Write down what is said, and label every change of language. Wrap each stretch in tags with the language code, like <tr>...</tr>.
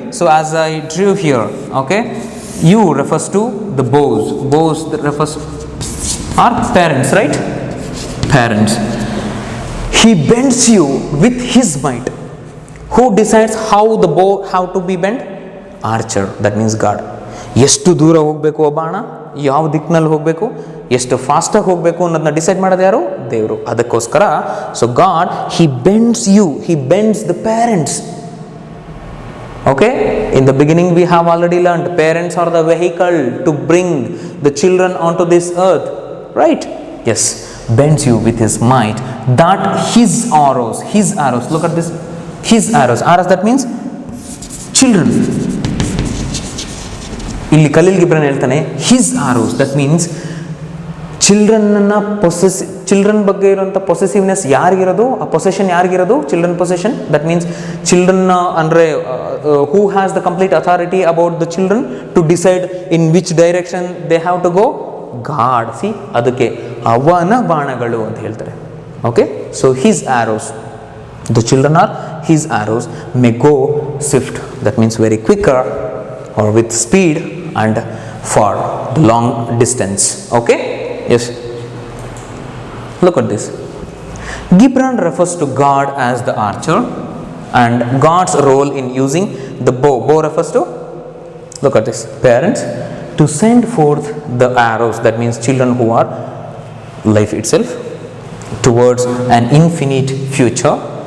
<en>So as I drew here, okay, you refers to the bows. Bows that refers are parents, right? Parents. He bends you with his might. Who decides how the bow how to be bent? Archer, that means God.</en> <kn>ಎಷ್ಟು ದೂರ ಹೋಗಬೇಕು ಆ ಬಾಣ, ಯಾವ ದಿಕ್ಕಿನಲ್ಲಿ ಹೋಗಬೇಕು, ಎಷ್ಟು ಫಾಸ್ಟಾಗಿ ಹೋಗಬೇಕು ಅನ್ನೋದನ್ನ ಡಿಸೈಡ್ ಮಾಡೋದು ಯಾರು? ದೇವರು. ಅದಕ್ಕೋಸ್ಕರ</kn> <en>So God, he bends you, he bends the parents. Okay, in the beginning we have already learned parents are the vehicle to bring the children onto this earth, right? Yes, bends you with his might, that his arrows, look at this, his arrows, that means children.</en> <kn>ಇಲ್ಲಿ Khaleel Gibran ಹೇಳ್ತಾನೆ</kn> <en>his arrows, that means children</en> <kn>ಬಗ್ಗೆ ಇರುವಂಥ</kn> <en>possessiveness</en> <kn>ಯಾರಿಗಿರೋದು, ಆ</kn> <en>Possession ಯಾರಿಗಿರೋದು? Children possession. That means children ಅಂದರೆ who has the complete authority about the children to decide in which direction they have to go? God.</en> <kn>C, ಅದಕ್ಕೆ ಅವನ ಬಾಣಗಳು ಅಂತ ಹೇಳ್ತಾರೆ.</kn> <en>Okay, so his arrows, the children are his arrows, may go swift, that means very quicker or with speed and for the long distance. Okay, yes, look at this. Gibran refers to God as the archer and God's role in using the bow. Bow refers to, look at this, parents, to send forth the arrows, that means children who are life itself, towards an infinite future.</en>